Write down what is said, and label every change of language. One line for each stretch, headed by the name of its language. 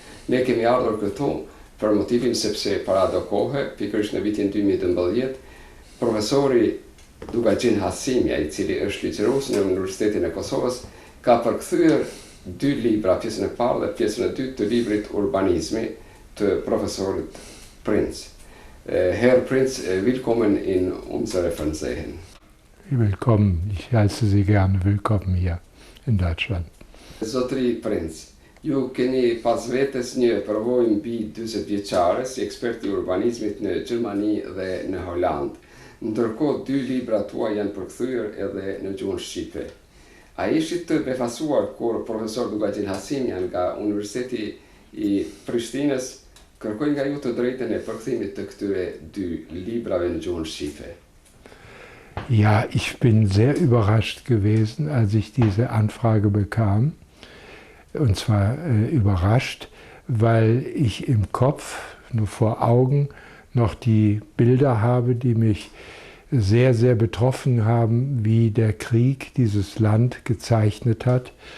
Albanian: Ne kemi ardhur këtu për motivin sepse para do kohe, pikërisht në vitin 2012, profesori Dugaxhin Hasimja, i cili është ligjërues në Universitetin e Kosovës, ka përkthyer 2 libra, pjesën e parë dhe pjesën e dytë të librit Urbanizmi të profesorit Prinz.
German: Herr Prinz, willkommen in unsere Fernsehen. Willkommen, ich heiße Sie gerne willkommen hier in Deutschland.
Albanian: Zotri Prinz, ju keni pas vetes një përvojë mbi 40 vjeçare si ekspert i urbanizmit në Gjermani dhe në Holand. Ndërkohë 2 libra tuaj janë përkthyer edhe në gjuhën shqipe. A ishit të befasuar kur profesor Dugaxhin Hasimja nga Universiteti i Prishtinës kërkoi nga ju të drejtën e përkthimit të këtyre 2 librave në gjuhën shqipe?
German: Ja, ich bin sehr überrascht gewesen, als ich diese Anfrage bekam. Und zwar überrascht, weil ich im Kopf, nur vor Augen, noch die Bilder habe, die mich sehr, sehr betroffen haben, wie der Krieg dieses Land gezeichnet hat.